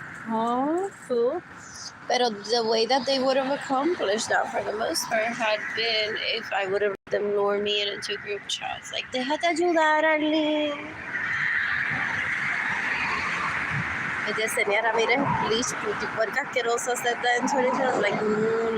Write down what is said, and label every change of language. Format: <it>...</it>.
<en>Oh, cool. But the way that they would have accomplished that for the most part had been if I would have let them lure me into group chats.</en> <es>Like, déjate ayudar, Arlene.</es> <en>Yesenia Ramirez, please,</en> <es>puti puerca asquerosa,</es> <en>said that in 2020. I'm like, no.</en>